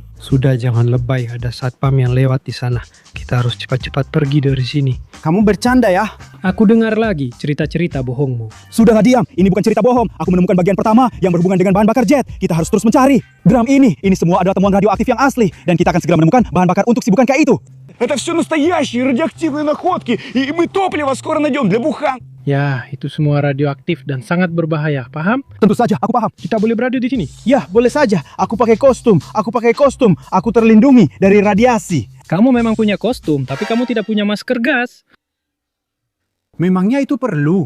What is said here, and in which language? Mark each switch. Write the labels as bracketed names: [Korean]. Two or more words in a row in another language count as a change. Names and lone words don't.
[Indonesian] Sudah, jangan lebay, ada satpam yang lewat di sana. Kita harus cepat-cepat pergi dari sini. Kamu bercanda ya? Aku dengar lagi cerita-cerita bohongmu. Sudah, gak diam, ini bukan cerita bohong. Aku menemukan bagian pertama yang berhubungan dengan bahan bakar jet. Kita harus terus mencari. Drum ini semua adalah temuan radioaktif yang asli. Dan kita akan segera menemukan bahan bakar untuk sibukan kayak itu. [Russian] Это все настоящие радиоактивные находки, и мы топливо скоро найдем для буханки. [Indonesian] Ya, itu semua radioaktif dan sangat berbahaya, paham? Tentu saja, aku paham. Kita boleh berada di sini? Ya, boleh saja. Aku pakai kostum. Aku terlindungi dari radiasi. Kamu memang punya kostum, tapi kamu tidak punya masker gas. Memangnya itu perlu?